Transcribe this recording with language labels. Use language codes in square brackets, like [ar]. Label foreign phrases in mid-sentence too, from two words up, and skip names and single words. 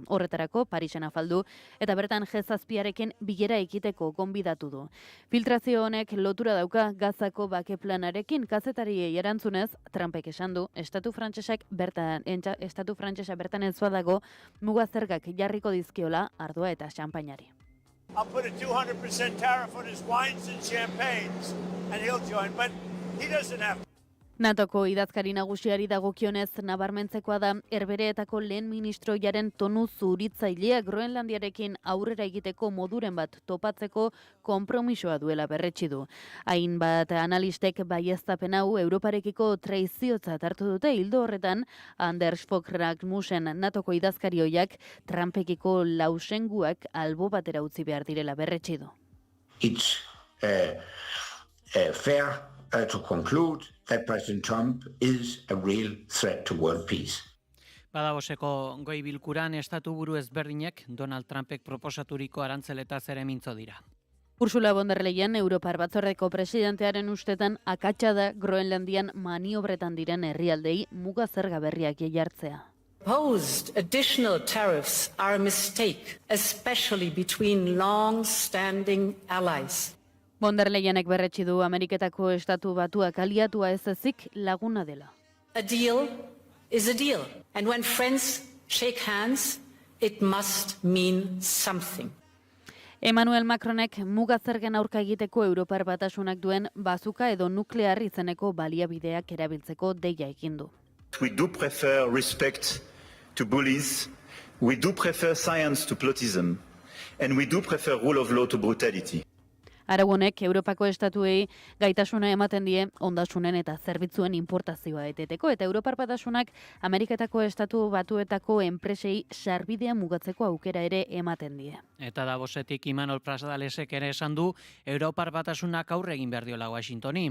[eu] Horretarako Parisen afaldu eta bertan G7arekin bilera ekiteko gonbidatu du. Filtrazio honek lotura dauka Gazako bake planarekin, kazetariei erantzunez Trumpek esan du estatu frantsesa bertan ez badago muga zergak jarriko dizkiola ardua eta xanpainari. [en] I'll put a 200% tariff on his wines and champagnes, and he'll join, but he doesn't have to. [eu] NATOko idazkari nagusiari dagokionez nabarmentzekoa da Herbehereetako lehen ministroiaren tonu zuritzailea Groenlandiarekin aurrera egiteko moduren bat topatzeko konpromisoa duela berretsi du. Hainbat analistek baieztapen hau Europarekiko traiziotzat hartu dute, ildo horretan Anders Fogh Rasmussen NATOko idazkari ohiak Trumpekiko lausenguak albo batera utzi behar direla berretsi du. [en] It's fair to conclude that President Trump is a real threat to world peace. [eu] Badagoseko goi bilkuran estatu buru ezberdinek Donald Trumpek proposaturiko arantzeletaz ere mintzo dira. Ursula von der Leyen, Europar Batzordeko presidentearen ustetan akatsa da Groenlandian maniobretan diren herrialdei muga zerga berriak jartzea. [en] Proposed additional tariffs are a mistake, especially between long-standing allies. [eu] Von der Leyenek berretsi du Ameriketako estatu batuak aliatua ez ezik laguna dela. [en] A deal is a deal, and when friends shake hands, it must mean something. [eu] Emmanuel Macronek muga zergen aurka egiteko Europar Batasunak duen bazuka edo nuklear izeneko baliabideak erabiltzeko deia egin du. [en] We do prefer respect to bullies, we do prefer science to plotism, and we do prefer rule of law to brutality. [eu] Arau honek Europako estatuei gaitasuna ematen die ondasunen eta zerbitzuen importazioa eteteko, eta Europar Batasunak Ameriketako estatu batuetako enpresei sarbidea mugatzeko aukera ere ematen die. Eta Davosetik Imanol Pradalesek ere esan du, Europar Batasunak aurre egin behar diola Washingtoni.